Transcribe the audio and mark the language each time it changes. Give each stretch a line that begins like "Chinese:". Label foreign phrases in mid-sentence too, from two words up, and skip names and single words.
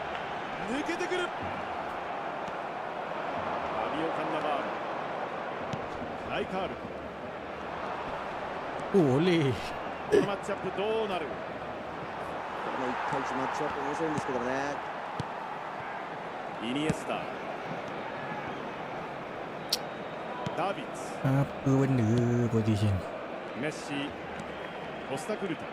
Japanese: 抜けてくる。ファビオ・カンナバール。ライカール。 โอ้เลย このマッチアップどうなる？この1対1マッチアップ面白いんですけどね。イニエスタ、ダビッツ、
Malay: apa benda position
Japanese: メッシ、コスタクルタ。